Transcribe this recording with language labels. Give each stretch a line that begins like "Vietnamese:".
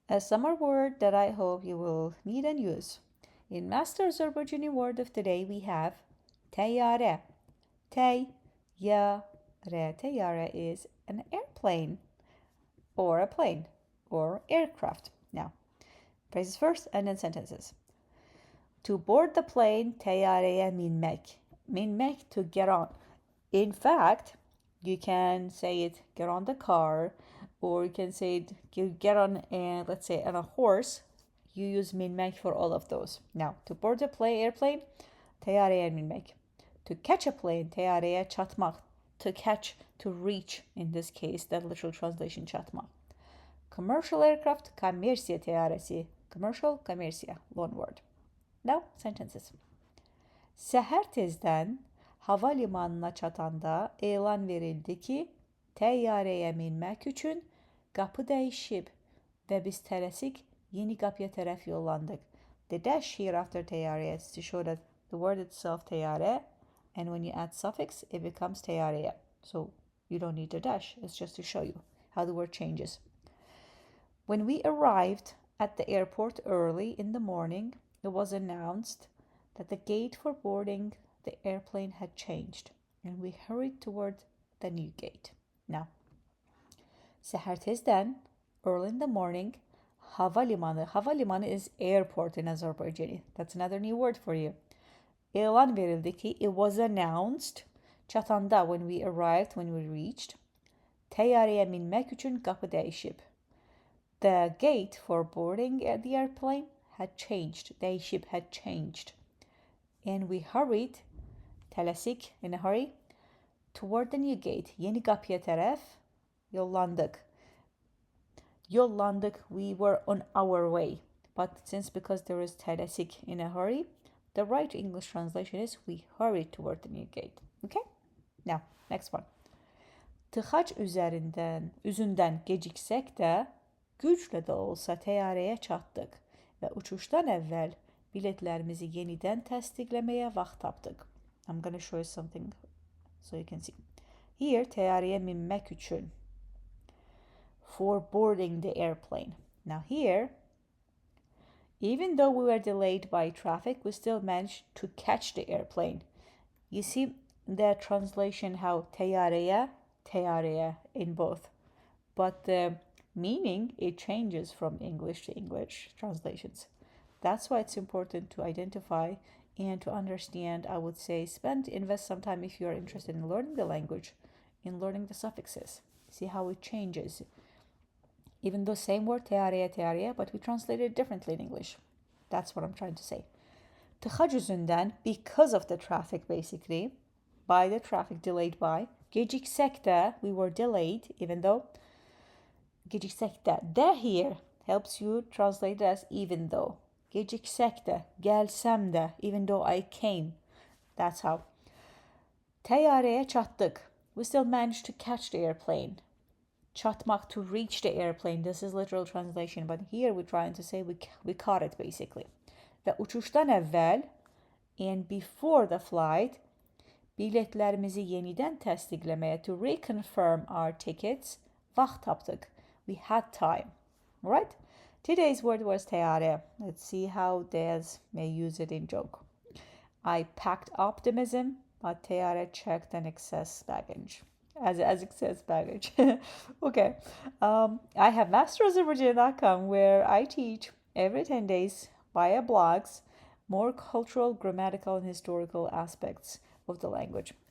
English: a summer word that I hope you will need and use. In Master Azerbaijani word of the day, we have Təyyarə. TÄYYARÄ. TÄYYARÄ is an airplane or a plane or aircraft. Now, phrases first and then sentences. To board the plane,
Azerbaijani: təyyarəyə minmək.
English: Minmək, to get on. In fact, you can say it, get on the car, or you can say it, you get on, let's say, on a horse. You use minmək for all of those. Now, to board a airplane,
Azerbaijani: təyyarəyə minmək.
English: To catch a plane,
Azerbaijani: təyyarəyə çatmaq.
English: To catch, to reach, in this case, that literal translation, çatmaq. Commercial aircraft,
Azerbaijani: Kommersiya TƏYYARƏsi.
English: Commercial, kommersiya, loan word. Now, sentences.
Azerbaijani: Səhər tezdən hava limanına çatanda elan verildi ki, təyyarəyə minmək üçün qapı dəyişib və biz tələsik yeni qapıya tərəf yollandıq.
English: The dash here after təyyarəyə is to show that the word itself təyyarə, and when you add suffix, it becomes təyyarəyə. So you don't need the dash, it's just to show you how the word changes. When we arrived at the airport early in the morning, it was announced that the gate for boarding the airplane had changed, and we hurried toward the new gate. Now,
Azerbaijani: səhər tezdən,
English: early in the morning,
Azerbaijani: hava limanı. Hava limanı
English: is airport in Azerbaijani. That's another new word for you.
Azerbaijani: Elan verildi ki,
English: it was announced, çatanda, when we arrived, when we reached,
Azerbaijani: təyyarəyə minmək üçün qapı dəyişib.
English: The gate for boarding the airplane had changed. Dəyişib, had changed. And we hurried, tələsik, in a hurry, toward the new gate.
Azerbaijani: Yeni qapıya tərəf yollandıq.
English: Yollandıq, we were on our way. But because there is tələsik, in a hurry, the right English translation is we hurried toward the new gate. Okay? Now, next one.
Azerbaijani: Tıxac üzündən geciksək də, güclə də olsa təyyarəyə çatdıq və uçuşdan əvvəl biletlərimizi yenidən təsdiqləməyə vaxt tapdıq.
English: I'm going to show you something so you can see.
Azerbaijani: Here, təyyarəyə minmək üçün.
English: For boarding the airplane. Now here, even though we were delayed by traffic, we still managed to catch the airplane. You see the translation how təyyarəyə in both. But the meaning, it changes from English to English translations. That's why it's important to identify and to understand. I would say invest some time if you're interested in learning the language, in learning the suffixes. See how it changes. Even though same word, təyyarəyə, but we translate it differently in English. That's what I'm trying to say.
Azerbaijani: Tıxac üzündən,
English: because of the traffic basically, by the traffic, delayed by,
Azerbaijani: geciksək də,
English: we were delayed, even though, geciksək də. The here helps you translate it as even though.
Azerbaijani: Geciksək də, gəlsəm də,
English: even though I came. That's how.
Azerbaijani: Təyyarəyə çatdıq.
English: We still managed to catch the airplane. Çatmaq, to reach the airplane. This is literal translation, but here we're trying to say we caught it basically.
Azerbaijani: Və uçuşdan əvvəl,
English: and before the flight,
Azerbaijani: biletlərimizi yenidən təsdiqləməyə,
English: to reconfirm our tickets,
Azerbaijani: vaxt tapdıq.
English: We had time. All right? Today's word was təyyarə. Let's see how Des may use it in joke. I packed optimism, but təyyarə checked an excess baggage. As excess baggage. Okay. I have masterazerbaijani.com where I teach every 10 days via blogs more cultural, grammatical, and historical aspects of the language.